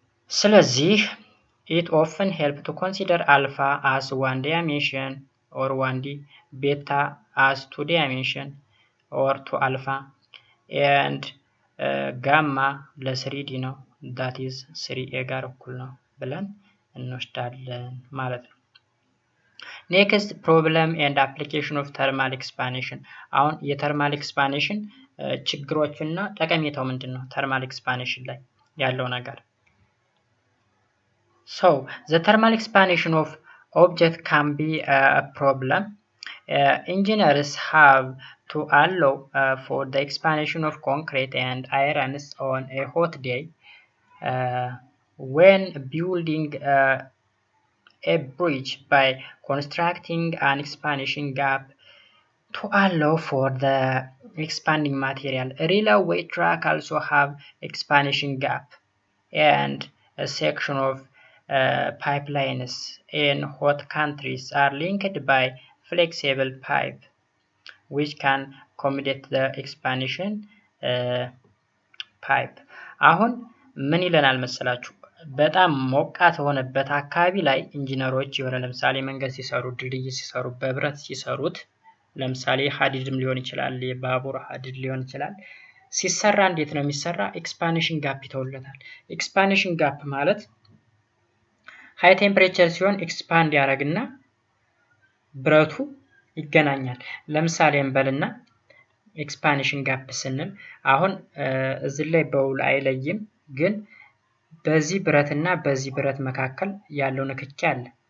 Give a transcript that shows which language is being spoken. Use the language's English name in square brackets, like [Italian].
[English] ስለዚህ it often help to consider alpha as 1 dimension or 1D, beta as 2 dimension or 2 alpha and gamma [Amharic] ለ3D ነው [English] that is 3A [Amharic] ጋር እኩል ነው ብለን እንወስዳለን ማለት ነው። [English] next problem and application of thermal expansion [Amharic] አሁን የተርማል ኤክስፓንሽን ችግሮችና ጠቀሜታው ምንድነው? ተርማል ኤክስፓንሽን ላይ ያለው ነገር [English] So, the thermal expansion of object can be a problem. Engineers have to allow for the expansion of concrete and irons on a hot day. When building a bridge by constructing an expansion gap to allow for the expanding material. A railway track also have expansion gap and a section of pipelines in hot countries are linked by flexible pipe which can accommodate the expansion pipe. [Amharic] አሁን ምን ይለናል መሰላችሁ? በጣም ሞቃት ሆነበት አካባቢ ላይ ኢንጂነሮች የሆነ ለምሳሌ መንገድ ሲሰሩ ድልድይ ሲሰሩ በብረት ሲሰሩት ለምሳሌ ሀዲድም ሊሆን ይችላል የባቡር ሀዲድ ሊሆን ይችላል ሲሰራ እንዴት ነው የሚሰራ? ኤክስፓንሽን ጋፕ ይተውለታል። ኤክስፓንሽን ጋፕ ማለት ሃይ ቴምፕሬቸር ሲሆን ኤክስፓንድ ያደርግና ብረቱ ይገናኛል። ለምሳሌ እንበልና ኤክስፓንሽን ጋፕ ስንል አሁን እዚህ ላይ በውል አይለይም ግን በዚህ ብረትና በዚህ ብረት መካከል ያለው ንክኪ አለ።